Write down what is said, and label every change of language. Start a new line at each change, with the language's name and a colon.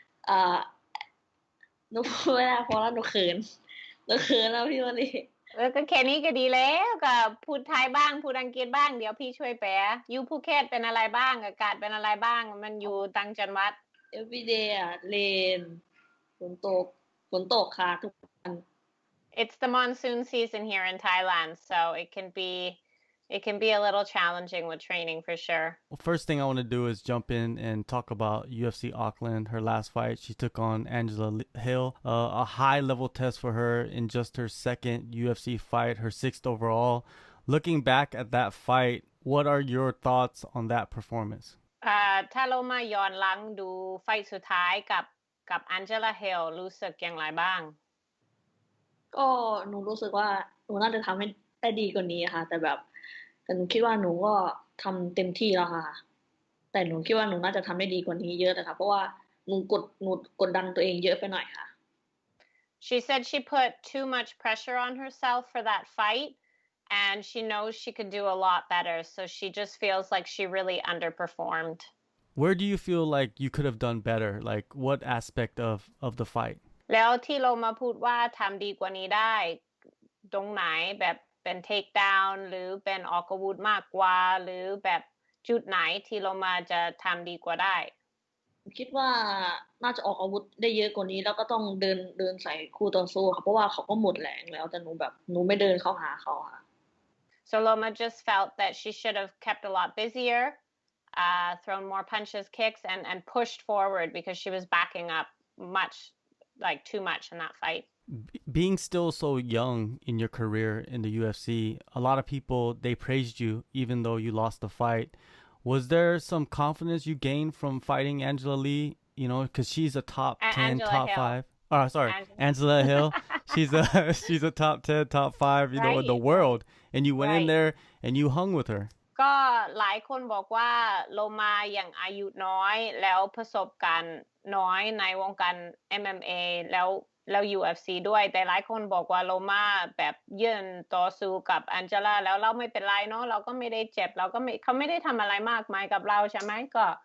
Thai: อ่าหนูพูดไม่ได้เพราะว่าหนูเขินแล้วพี่วันนี้ ก็แค่นี้ก็ดีแล้วก็พูดไทยบ้างพูดอังกฤษบ้างเดี๋ยวพี่ช่วยแปลอยู่ภูเก็ตเป็นอะไรบ้างอากาศเป็นอะไรบ้างมันอยู่ต่างจังหวัด
English: everyday
Thai: เลนฝนตกค่ะทุกวัน
English: It's the monsoon season here in Thailand, so it can be a little challenging with training for sure. Well, first thing I want to do is jump in and talk about UFC Auckland. Her last fight, she took on Angela Hill. A high-level test for her in just her second UFC fight, her sixth overall. Looking back at that fight, what are your thoughts on that performance?
Thai: ถ้าเรามาย้อนหลังดูไฟท์สุดท้ายกับแองเจล่าเฮลรู้สึกอย่างไรบ้าง ก็หนูรู้สึกว่าหนูน่าจะทำให้ได้ดีกว่านี้ค่ะแต่หนูคิดว่าหนูก็ทำเต็มที่แล้วค่ะแต่หนูคิดว่าหนูน่าจะทำได้ดีกว่านี้เยอะเลยค่ะเพราะว่าหนูกดดันตัวเองเยอะไปหน่อยค่ะ
English: She said she put too much pressure on herself for that fight and she knows she could do a lot better so she just feels like she really underperformed. Where do you feel like you could have done better? Like what aspect of the fight?
Thai: แล้วที่เรามาพูดว่าทำดีกว่านี้ได้ตรงไหนแบบเป็น take down หรือเป็นออกอาวุธมากกว่าหรือแบบจุดไหนที่เรามาจะทำดีกว่าได้ คิดว่าน่าจะออกอาวุธได้เยอะกว่านี้แล้วก็ต้องเดินใส่คู่ต่อสู้ค่ะเพราะว่าเขาก็หมดแรงแล้วแต่หนูไม่เดินเข้าหาเขาค่ะ
English: So Loma just felt that she should have kept a lot busier, thrown more punches, kicks, and pushed forward because she was backing up too much in that fight. Being still so young in your career in the UFC, a lot of people, they praised you even though you lost the fight. Was there some confidence you gained from fighting Angela Lee? You know, because she's a top 10, Angela top Hill. 5. Oh, sorry, Angela Hill. She's a top 10, top 5, you know, in the world. And you went in there and you hung with her.
Thai: ก็หลายคนบอกว่าโลมายังอายุน้อยแล้วประสบการณ์น้อยในวงการ MMA แล้ว UFC ด้วยแต่หลายคนบอกว่าโลมาแบบยืนต่อสู้กับแองเจล่าแล้วเราไม่เป็นไรเนาะเราก็ไม่ได้เจ็บเขาไม่ได้ทำอะไรมากมายกับเราใช่ไหมก็